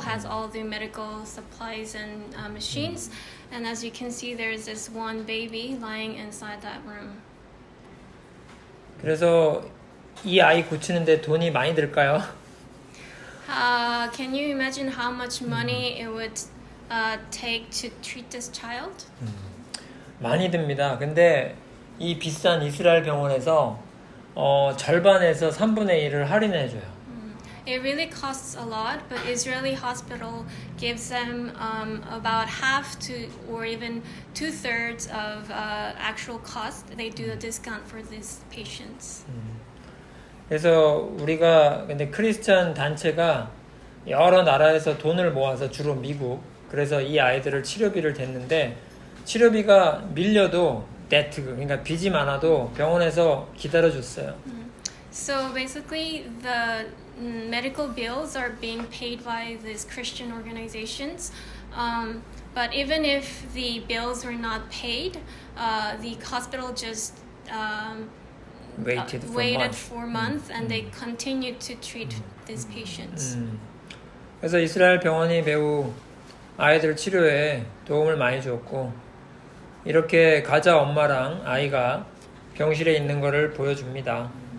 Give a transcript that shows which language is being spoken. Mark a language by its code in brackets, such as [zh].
[en] Has all the medical supplies and machines. And as you can see, there's this one baby lying inside that room. [ko] 그래서 이 아이 고치는데 돈이 많이 들까요? [en] Can you imagine how much money it would take to treat this child? [ko] 많이 듭니다. 근데 이 비싼 이스라엘 병원에서 절반에서 3분의 1을 할인해 줘요. [en] It really costs a lot, but Israeli hospital gives them about half to or even 2/3 of actual cost. They do a discount for these patients. [ko] 그래서 우리가 근데 크리스천 단체가 여러 나라에서 돈을 모아서 주로 미국 그래서 이 아이들을 치료비를 댔는데 치료비가 밀려도 데트 그러니까 빚이 많아도 병원에서 기다려줬어요. [en] So basically, the medical bills are being paid by these Christian organizations. But even if the bills were not paid, the hospital just waited for months and they continued to treat these patients. [ko] 그래서 이스라엘 병원이 매우 아이들 치료에 도움을 많이 줬고 이렇게 가자 엄마랑 아이가 병실에 있는 것을 보여줍니다.